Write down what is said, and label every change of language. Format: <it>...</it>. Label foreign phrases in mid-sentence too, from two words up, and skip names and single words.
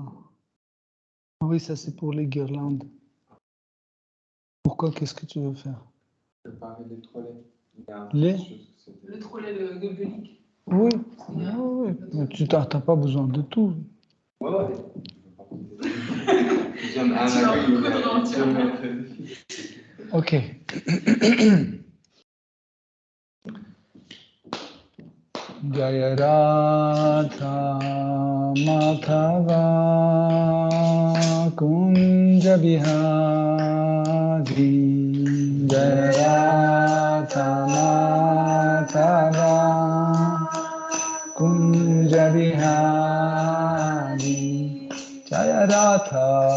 <fr>Oui, ça c'est pour les guirlandes. Pourquoi? Qu'est-ce que tu veux faire? Préparer les trolleys. Le trolley, le gueuluc. Oui, oui. Mais tu n'as pas besoin de tout. Ouais. Ok.</fr> <sa>Jaya Radha Madhava Kunja Bihari Jaya Radha Madhava Kunja Bihari Jaya Radha</sa>